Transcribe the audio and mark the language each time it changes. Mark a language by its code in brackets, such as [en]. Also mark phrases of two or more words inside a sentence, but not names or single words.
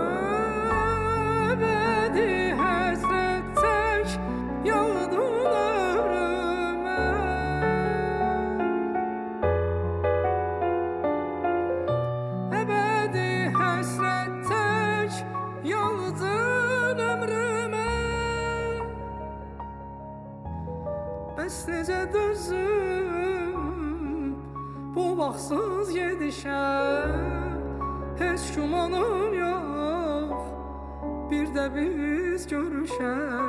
[tr] Ebedi hasret tek yağdın ömrüme. Ebedi hasret tek yağdın ömrüme. [az] Bəs necə dözüm bu vaxtsız gedişə? Heç gümanım yox bir də biz görüşək.